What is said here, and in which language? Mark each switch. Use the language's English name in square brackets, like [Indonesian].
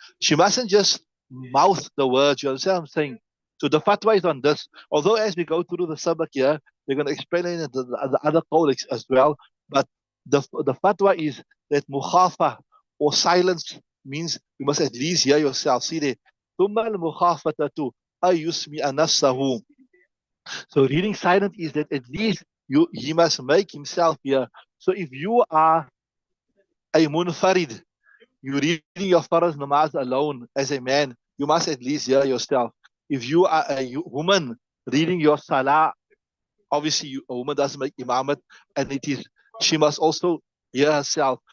[English] She mustn't just mouth the words. You understand what I'm saying? So the fatwa is on this. Although as we go through the sabak here, they're going to explain it in the other colleagues as well. But the fatwa is that mukhafa or silence means you must at least hear yourself. See there. [Arabic] ثم المخافتة أن يسمع نفسه. [English] So reading silent is that at least he must make himself hear. So if you are a munfarid, you're reading your farz namaz alone as a man, you must at least hear yourself. If you are a woman reading your salah, obviously a woman doesn't make imamat, and she must also hear herself.